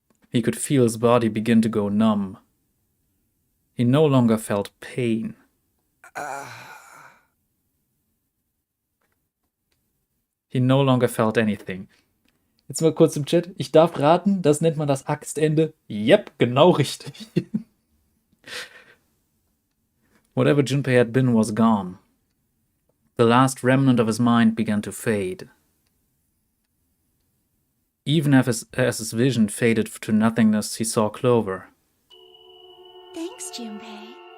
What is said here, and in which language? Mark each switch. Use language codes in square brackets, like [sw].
[en] He could feel his body begin to go numb. He no longer felt pain. He no longer felt anything. [de] Jetzt mal kurz im Chat. Ich darf raten, das nennt man das Axtende. Yep, genau richtig. [en] Whatever Junpei had been was gone. The last remnant of his mind began to fade. Even as his vision faded to nothingness, he saw Clover. Thanks, Junpei.